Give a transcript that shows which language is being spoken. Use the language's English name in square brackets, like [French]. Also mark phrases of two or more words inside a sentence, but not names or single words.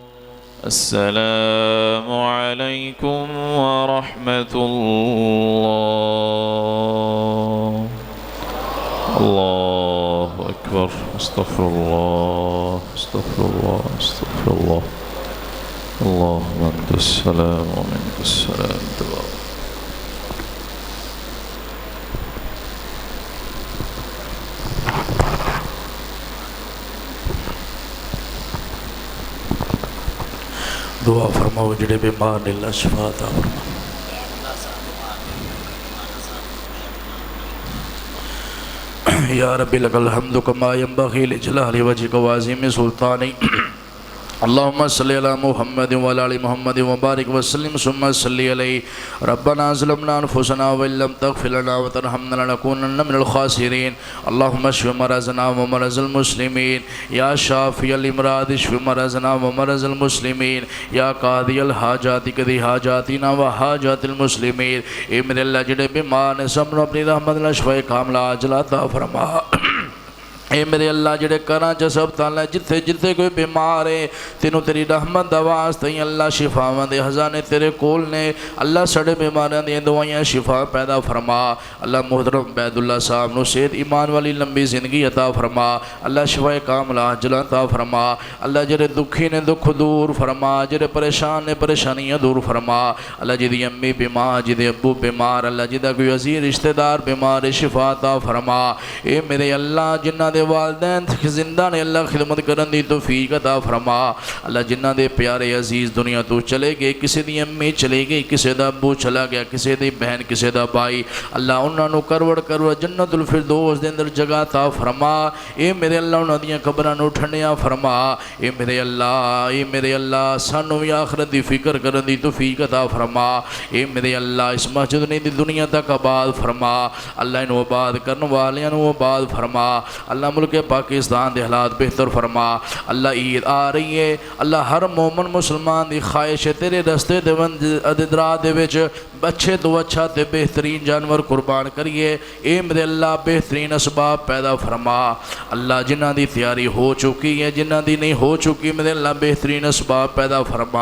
[Arabic] السلام عليكم ورحمة الله. الله أكبر. استغفر الله استغفر الله استغفر الله. اللهم أنت السلام ومنك السلام تبارك. [Punjabi] دعا فرماؤ جڑے بیمار نے اللہ شفا عطا فرما. [Arabic] یا رب لک الحمد کما ینبغی لجلال وجهک وعظیم سلطانک. اللهم صل على محمد وعلى آل محمد وبارك وسلم ثم صل عليه. ربنا ظلمنا انفسنا وان لم تغفر لنا وترحمنا لنكونن من الخاسرين. اللهم اشف مرضنا ومرض المسلمين. يا شافي الامراض اشف مرضنا ومرض المسلمين. يا قاضي الحاجات قضي حاجاتنا وحاجات المسلمين. [Punjabi] اے میرے اللہ جڑے بیمار نے سب نو اپنی رحمت نال [Arabic] شفا کاملہ عاجلہ [Punjabi] عطا فرما. اے میرے اللہ جڑے کراں چ سب تعالی جتھے جتھے کوئی بیمار ہے تینوں تیری رحمت دا واسطے اللہ شفاواں دے خزانے تیرے کول نے. اللہ سڑے بیماریاں دی دوائیاں شفا پیدا فرما. اللہ محترم عبید اللہ صاحب نو صحت ایمان والی لمبی زندگی عطا فرما. اللہ [Arabic] شفا کاملہ عاجلہ [Punjabi] عطا فرما. اللہ جڑے دکھی نے دکھ دور فرما. جڑے پریشان نے پریشانیاں دور فرما. اللہ جدی امی بیمار جدے ابو بیمار اللہ جدا کوئی عزیز رشتہ دار بیمار شفا عطا فرما. اے میرے اللہ جنہ دے والدین زندہ نے اللہ خدمت کرن دی توفیق عطا فرما. اللہ جنہ دے پیارے عزیز دنیا تو چلے گئے کسی دی امی چلے گئی کسی دا ابو چلا گیا کسی دی بہن کسی دا بھائی اللہ انہاں نو کروڑ جنت الفردوس دے اندر جگہ عطا فرما. اے میرے اللہ انہاں دیاں قبراں نو ٹھنڈیاں فرما. اے میرے اللہ سانو بھی آخرت دی فکر کرن دی توفیق عطا فرما. اے میرے اللہ اس مسجد نے دی دنیا تک آباد فرما. اللہ انہوں آباد کرن والیاں نو آباد فرما. اللہ ملک پاکستان دے حالات بہتر فرما. اللہ عید آ رہی ہے اللہ ہر مومن مسلمان دی خواہش ہے تیرے رستے دے ادراء دے وچ اچھے تو اچھا تے بہترین جانور قربان کریے. اے میرے اللہ بہترین اسباب پیدا فرما. اللہ جنہ دی تیاری ہو چکی ہے جنہ دی نہیں ہو چکی میرے اللہ بہترین اسباب پیدا فرما.